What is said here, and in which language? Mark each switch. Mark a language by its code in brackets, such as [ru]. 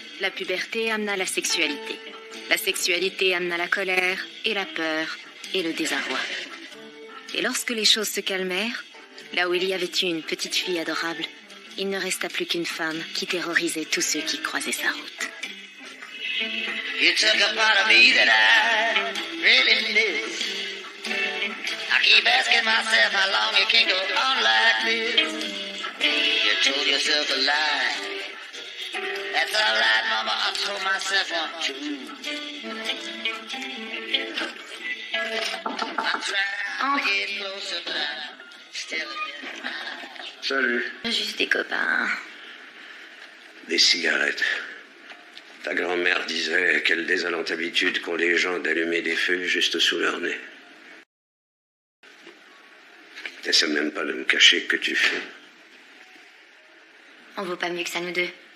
[fr] La puberté amena la sexualité. La sexualité amena la colère et la peur et le désarroi. Et lorsque les choses se calmèrent, là où il y avait eu une petite fille adorable, il ne resta plus qu'une femme qui terrorisait tous ceux qui croisaient sa route. [en] You took a part of me that I really miss. I keep asking myself how long it can go on like this. You told yourself a lie. That's all right, Mama, I told myself one too. I'm trying to get closer, but I'm still in my eyes. [fr] Salut. Juste des copains. Des cigarettes. Ta grand-mère disait quelle désolante habitude qu'ont les gens d'allumer des feux juste sous leur nez. T'essaies même pas de me cacher que tu fumes. On vaut pas mieux que ça, nous deux.